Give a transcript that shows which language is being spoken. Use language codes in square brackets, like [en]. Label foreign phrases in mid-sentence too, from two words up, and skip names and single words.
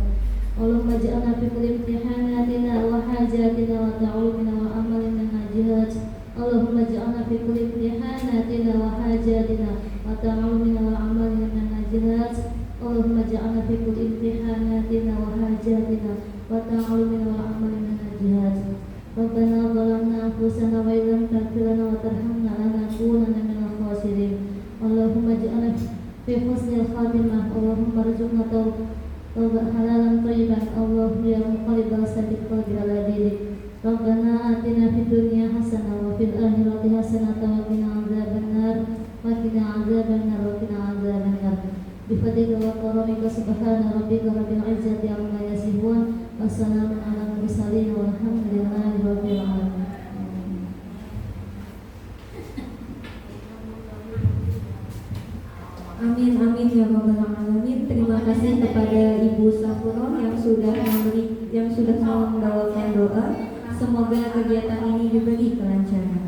[ar] اللهم اجعلنا في كل امتحاناتنا وحاجاتنا وتعلمنا وأعمالنا ناجحات. اللهم اجعلنا في كل امتحاناتنا وحاجاتنا وتعلمنا وأعمالنا ناجحات. اللهم اجعلنا في كل امتحاناتنا وحاجاتنا وتعلمنا وأعمالنا ناجحات. ربنا ظلمنا أنفسنا وإن لم تغفر لنا وترحمنا لنكونن من الخاسرين. اللهم اجعلنا في حسن الخاتمة. اللهم ارزقنا توبة حلالا طيبا. اللهم يا مقلب القلب على دينك. ربنا آتنا في الدنيا حسنة وفي الآخرة حسنة وقنا عذاب النار وقنا عذاب النار وقنا عذاب النار. بفضلك وكرمك سبحان ربك رب العزة عما يصفون وسلام على المرسلين والحمد لله رب العالمين. آمين آمين يا رب العالمين. [id] Terima kasih kepada Ibu Safuro yang sudah membawakan doa. Semoga kegiatan ini diberi kelancaran.